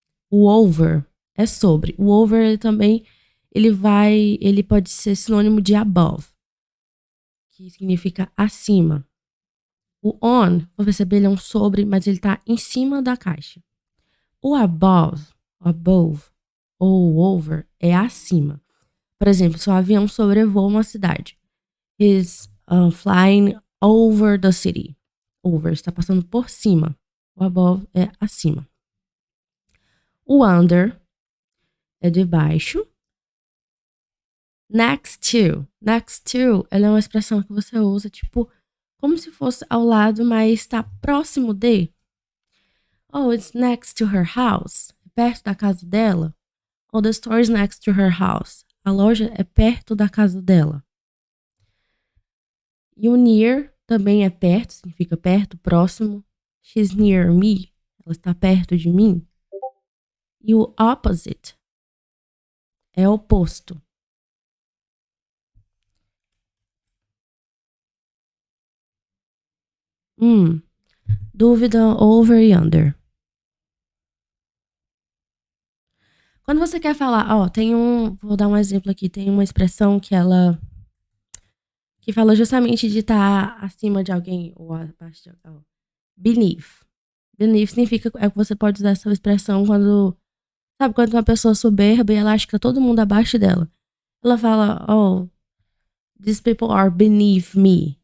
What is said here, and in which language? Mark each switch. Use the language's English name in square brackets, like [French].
[Portuguese] O over é sobre. O over ele também ele pode ser sinônimo de above, que significa acima. O on, vou perceber, ele é um sobre, mas ele tá em cima da caixa. O above ou over é acima. Por exemplo, se um avião sobrevoa uma cidade. [English] He's flying over the city. [Portuguese] Over está passando por cima. O above é acima. O under é debaixo. Next to. Next to, ela é uma expressão que você usa, tipo, como se fosse ao lado, mas está próximo de. [English] Oh, it's next to her house. [Portuguese] Perto da casa dela. [English] Oh, the store is next to her house. [Portuguese] A loja é perto da casa dela. E o near também é perto, significa perto, próximo. [English] She's near me. [Portuguese] Ela está perto de mim. E o opposite é oposto. Dúvida over e under. Quando você quer falar, vou dar um exemplo aqui, tem uma expressão que fala justamente de estar acima de alguém ou abaixo de alguém. Beneath. Beneath significa que você pode usar essa expressão quando uma pessoa soberba e ela acha que tá todo mundo abaixo dela. Ela fala, [English] these people are beneath me.